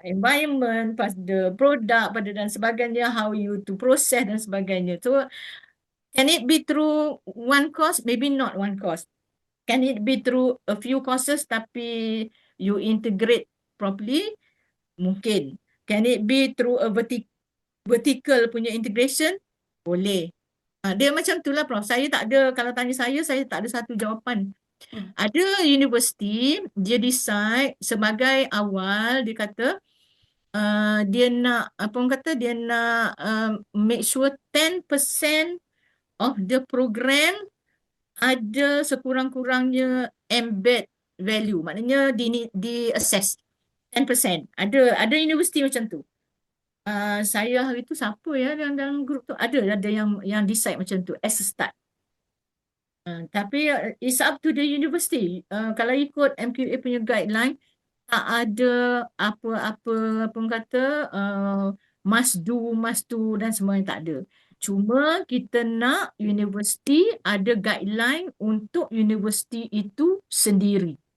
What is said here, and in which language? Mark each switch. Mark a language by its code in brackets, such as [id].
[ms] environment, pada produk, pada dan sebagainya, [en] how you to process [ms] dan sebagainya. [en] So, can it be through one course? Maybe not one course. Can it be through a few courses [ms] tapi [en] you integrate properly? [ms] Mungkin. [en] Can it be through a vertical [ms] punya [en] integration? [ms] Boleh. Dia macam itulah Prof. Saya tak ada, kalau tanya saya tak ada satu jawapan. Hmm. Ada universiti, dia decide sebagai awal, dia kata, dia nak, apa orang kata, dia nak [en] make sure 10% of the program [ms] ada sekurang-kurangnya embed value. Maknanya di assess 10%. Ada universiti macam tu. Saya hari tu siapa ya dalam grup tu? Ada yang decide macam tu [en] as a start. [ms] Tapi [en] it's up to the university. [ms] Kalau ikut MQA punya guideline, tak ada apa-apa apa orang kata [en] must do [ms] dan semua yang tak ada. Cuma kita nak universiti ada guideline untuk universiti itu sendiri.